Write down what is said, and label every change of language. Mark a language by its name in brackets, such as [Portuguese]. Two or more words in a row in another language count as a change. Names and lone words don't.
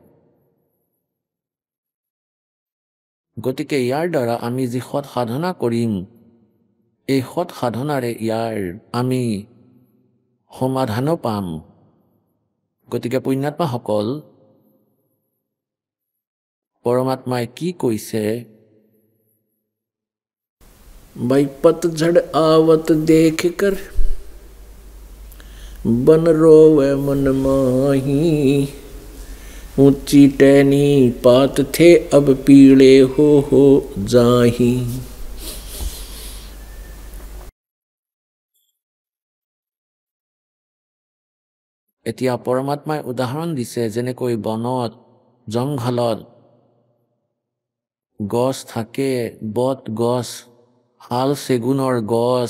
[Assamese] গতিকে ইয়াৰ দ্বাৰা আমি যি সৎ সাধনা কৰিম, এই সৎ সাধনাৰে ইয়াৰ আমি সমাধানো পাম। গতিকে পুণ্যাত্মাসকল, পৰমাত্মাই কি কৈছে? [Hindi] भाई पतझड़ आवत देख कर बन रोवे मन माही, ऊंची टहनी पात थे अब पीड़े हो जाही। [Assamese] এতিয়া পৰমাত্মাই উদাহৰণ দিছে, যেনেকৈ বনত জংঘলত গছ থাকে, বট গছ, শাল চেগুনৰ গছ।